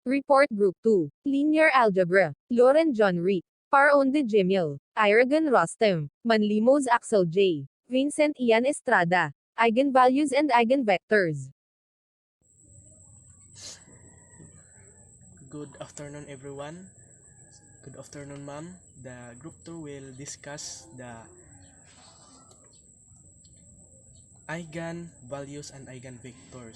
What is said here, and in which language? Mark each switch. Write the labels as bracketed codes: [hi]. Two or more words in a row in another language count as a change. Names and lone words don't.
[en] Report Group 2. Linear Algebra. Loren John Reed. Paron de Jimil. Iragan Rostem. Manlimos Axel J. Vincent Ian Estrada. Eigenvalues and Eigenvectors. Good afternoon, everyone. Good afternoon, ma'am. The group 2 will discuss the eigenvalues and eigenvectors.